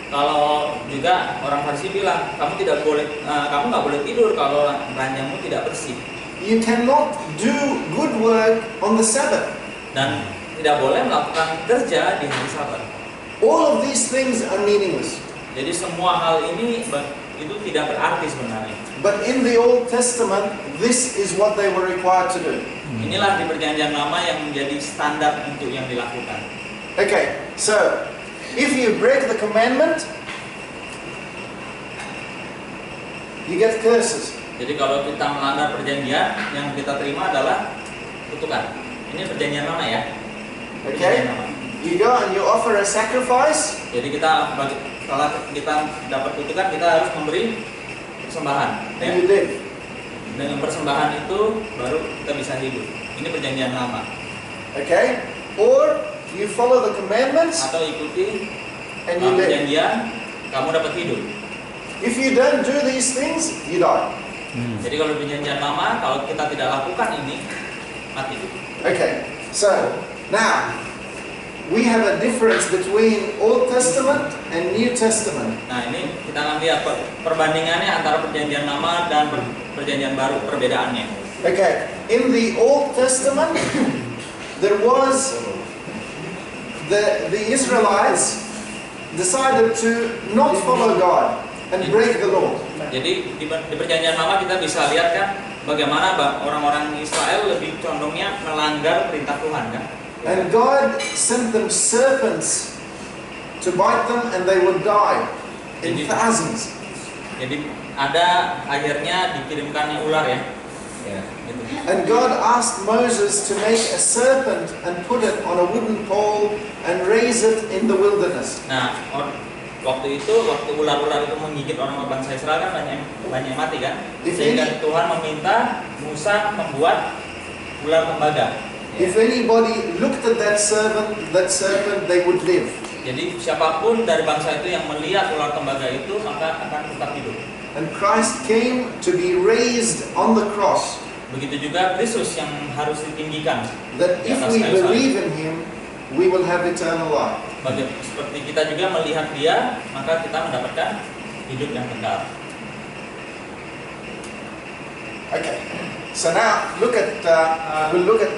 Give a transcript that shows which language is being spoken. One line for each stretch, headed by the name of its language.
Indonesian: Kalau juga orang Farisi bilang, kamu nggak boleh tidur kalau ranjangmu tidak bersih.
English: You cannot do good work on the Sabbath.
Indonesian: Dan tidak boleh melakukan kerja di hari Sabat.
English: All of these things are meaningless.
Indonesian: Jadi semua hal ini itu tidak berarti sebenarnya.
English: But in the Old Testament, this is what they were required to do.
Indonesian: Inilah di perjanjian lama yang menjadi standar untuk yang dilakukan.
English: Okay, so if you break the commandment, you get curses.
Indonesian: Jadi kalau kita melanggar perjanjian, yang kita terima adalah kutukan. Ini perjanjian lama ya.
English: Okay? You go and you offer a sacrifice.
Indonesian: Jadi setelah kita dapat kutukan, kita harus memberi persembahan.
English: And
Indonesian: Ya.
English: you live.
Indonesian: Dengan persembahan itu baru kita bisa hidup. Ini perjanjian lama.
English: Okay? Or you follow the commandments
Indonesian: Atau ikuti
English: and you live.
Indonesian: perjanjian, kamu dapat hidup.
English: If you don't do these things, you die.
Indonesian: Jadi kalau perjanjian lama, kalau kita tidak lakukan ini, mati.
English: Okay, so now we have a difference between Old Testament and New Testament.
Indonesian: Nah ini kita akan lihat perbandingannya antara perjanjian lama dan perjanjian baru, perbedaannya.
English: Okay, in the Old Testament, there was the Israelites decided to not follow God and break the law.
Indonesian: Jadi di perjanjian lama kita bisa lihat kan bagaimana orang-orang Israel lebih condongnya melanggar perintah Tuhan kan.
English: And God sent them serpents to bite them and they would die in thousands.
Indonesian: Jadi ada akhirnya dikirimkannya ular ya. Ya, gitu.
English: And God asked Moses to make a serpent and put it on a wooden pole and raise it in the wilderness.
Indonesian: Nah, waktu ular-ular itu menggigit orang bangsa Israel kan banyak yang mati kan. Sehingga Tuhan meminta Musa membuat ular tembaga.
English: If anybody looked at that serpent, they would live.
Indonesian: Jadi siapapun dari bangsa itu yang melihat ular tembaga itu maka akan tetap hidup.
English: And Christ came to be raised on the cross.
Indonesian: Begitu juga Kristus yang harus ditinggikan.
English: That if we believe in Him, we will have eternal life.
Indonesian: Seperti kita juga melihat Dia, maka kita mendapatkan hidup yang kekal.
English: Okay. So now look at we'll look at.